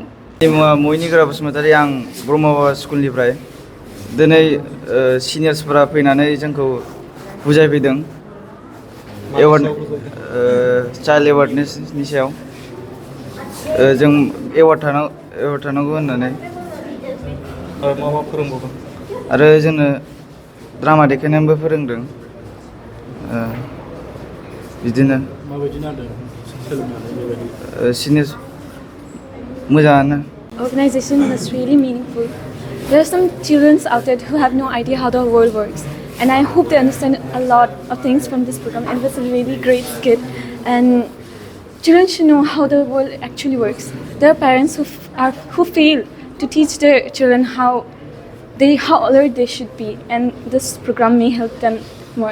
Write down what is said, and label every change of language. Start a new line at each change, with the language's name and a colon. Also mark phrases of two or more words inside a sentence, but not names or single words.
Bodo: मयनिग्रा बसुमतारी आं ब्रह्म बाबा स्कुलनिफ्राय दिनै सिनियर्सफोरा फैनानै जोंखौ बुजायफैदों
English: child awarenessनि
Bodo: सायाव जों एवार्ड थानांगौ होननानै मा फोरोंबावदों आरो जोंनो ड्रामा देखायनानैबो फोरोंदों बिदिनो माबायदि नांदों सोलोंनानै बेबायदि सिनियर्स मोजाङानो.
English: Organization was really meaningful. There are some children out there who have no idea how the world works, and I hope they understand a lot of things from this program. And it was a really great skit, and children should know how the world actually works. There are parents who fail to teach their children how alert they should be, and this program may help them more.